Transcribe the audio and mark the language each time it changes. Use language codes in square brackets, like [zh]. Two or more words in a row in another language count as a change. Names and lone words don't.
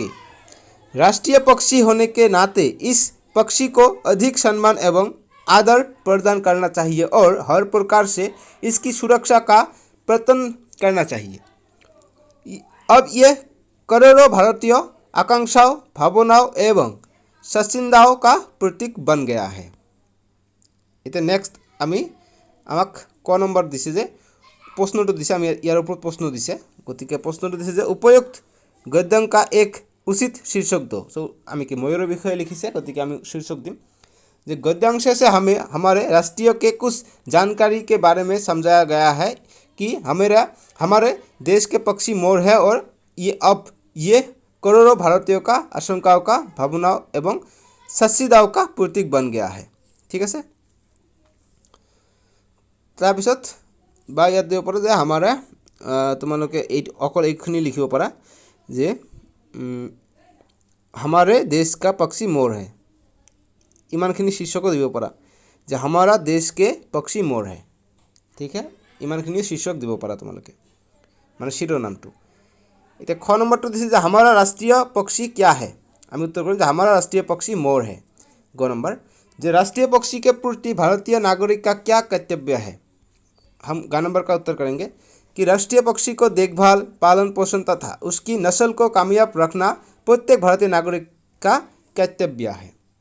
[hi] राष्ट्रीय पक्षी होने के नाते इस पक्षी को अधिक सम्मान एवं आदर प्रदान करना चाहिए और हर प्रकार से इसकी सुरक्षा का प्रयत्न करना चाहिए। अब यह करोड़ों भारतीय आकांक्षाओं, भावनाओं एवं सचिंदाओं का प्रतीक बन गया है। इतना नेक्स्ट [as] আমাক ক নম্বৰ দিছে যে প্ৰশ্নটো দিছে, আমি ইয়াৰ ওপৰত প্ৰশ্ন দিছে, গতিকে প্ৰশ্নটো দিছে যে উপযুক্ত [hi] गद्यांश का एक उचित शीर्षक दो। सो [as] আমি কি ময়ূৰৰ বিষয়ে লিখিছে, গতিকে আমি [hi] शीर्षक [as] দিম যে [hi] गद्यांश से हमें हमारे राष्ट्रीय के कुछ जानकारी के बारे में समझाया गया है कि हमारे देश के पक्षी मोर है और ये करोड़ों भारतीयों का आशंकाओं का, भावनाओं एवं सचिदाओं का प्रतीक बन गया है। ठीक है। [as] তাৰপিছত বা ইয়াত দিব পাৰোঁ যে আমাৰ তোমালোকে অকল এইখিনি লিখিব পাৰা যে [hi] हमारे देश का पक्षी मोर है, [as] ইমানখিনি শীৰ্ষক দিব পাৰা যে [hi] हमारा देश के पक्षी मोर है। ठीक है, [as] ইমানখিনি শীৰ্ষক দিব পাৰা তোমালোকে, মানে শিৰোনামটো। এতিয়া খ নম্বৰটো দিছে যে [hi] हमारा राष्ट्रीय पक्षी क्या है। [as] আমি উত্তৰ কৰিম যে [hi] हमारा राष्ट्रीय पक्षी मोर है। ग नंबर जे राष्ट्रीय पक्षी के प्रति भारतीय नागरिक का क्या कर्तव्य है। हम ग नंबर का उत्तर करेंगे कि राष्ट्रीय पक्षी को देखभाल, पालन पोषण तथा उसकी नस्ल को कामयाब रखना प्रत्येक भारतीय नागरिक का कर्तव्य है।